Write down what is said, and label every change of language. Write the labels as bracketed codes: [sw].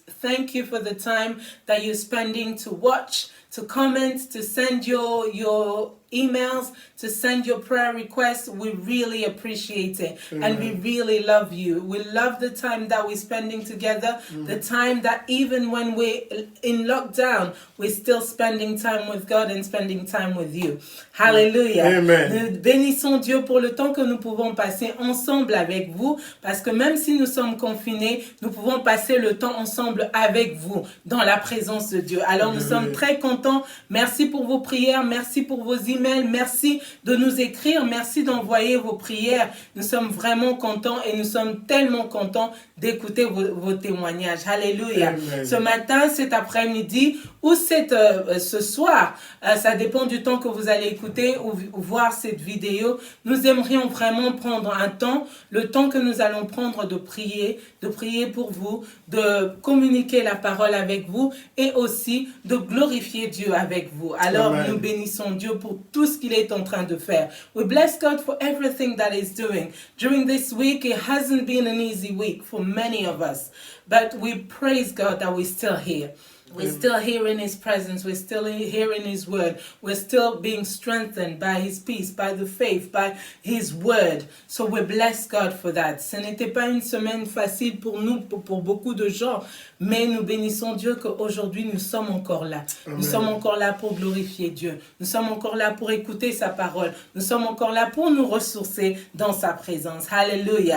[en] Thank you for the time that you're spending to watch, to comment, to send your emails, to send your prayer requests. We really appreciate it. Amen. And we really love you. We love the time that we're spending together, the time that even when we're in lockdown, we're still spending time with God and spending time with you. Hallelujah. Amen. [fr] Nous bénissons Dieu pour le temps que nous pouvons passer ensemble avec vous, parce que même si nous sommes confinés, nous pouvons passer le temps ensemble avec vous, dans la présence de Dieu. Alors nous sommes très contents. Merci pour vos prières, merci pour vos emails, merci de nous écrire, merci d'envoyer vos prières. Nous sommes vraiment contents et nous sommes tellement contents d'écouter vos témoignages. Alléluia. Amen. Ce matin, cet après-midi ou ce soir, ça dépend du temps que vous allez écouter ou voir cette vidéo, nous aimerions vraiment prendre un temps, le temps que nous allons prendre de prier pour vous, de communiquer la parole avec vous et aussi de glorifier Dieu avec vous. Alors, Amen. nous bénissons Dieu pour tout ce qu'il est en train de faire. [en] We bless God for everything that He's doing. During this week, it hasn't been an easy week for many of us, but we praise God that we're still here. We're still here in His presence. We're still here in His word. We're still being strengthened by His peace, by the faith, by His word. So we bless God for that. [fr] Ce n'était pas une semaine facile pour nous, pour beaucoup de gens, mais nous bénissons Dieu qu'aujourd'hui nous sommes encore là. Amen. Nous sommes encore là pour glorifier Dieu. Nous sommes encore là pour écouter sa parole. Nous sommes encore là pour nous ressourcer dans sa présence. Alléluia.